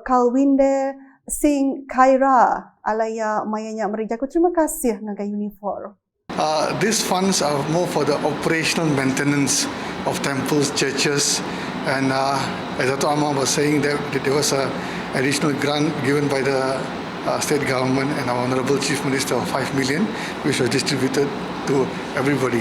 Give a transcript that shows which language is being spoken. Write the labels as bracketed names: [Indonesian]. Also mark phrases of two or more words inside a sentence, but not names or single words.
[Iban] Kalwinde Singh Khaira alaya mayanya merijaku terima kasih ngagai Unifor. [English] These funds are more for the operational maintenance of temples, churches, and as Dr. Amar was saying, there was an additional grant given by the state government and our Honourable Chief Minister of 5 million, which was distributed to everybody.